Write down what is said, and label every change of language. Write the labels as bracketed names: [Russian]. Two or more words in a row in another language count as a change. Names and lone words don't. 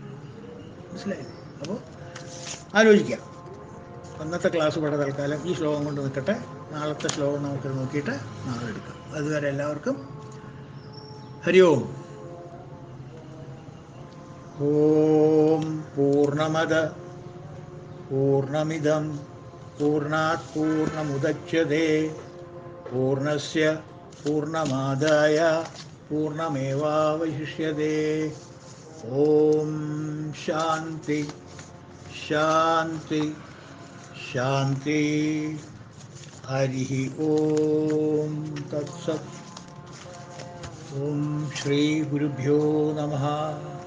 [Malayalam] മനസ്സിലായില്ലേ? അപ്പോൾ ആലോചിക്കാം. അന്നത്തെ ക്ലാസ് ഇവിടെ തൽക്കാലം ഈ ശ്ലോകം കൊണ്ട് നിൽക്കട്ടെ. നാളത്തെ ശ്ലോകം നമുക്ക് നോക്കിയിട്ട് നാളെ എടുക്കാം. അതുവരെ എല്ലാവർക്കും [Sanskrit] ഹരി ഓം. ഓം പൂർണ്ണമദ പൂർണ്ണമിദം പൂർണ്ണാത് പൂർണ്ണമുദച്യതേ പൂർണ്ണസ്യ പൂർണ്ണമാദായ പൂർണ്ണമേവാവശിഷ്യതേ. ഓം ശാന്തി ശാന്തി ശാന്തി. ഹരി ഓം തത്സത്. ഓം ശ്രീ ഗുരുഭ്യോ നമഃ.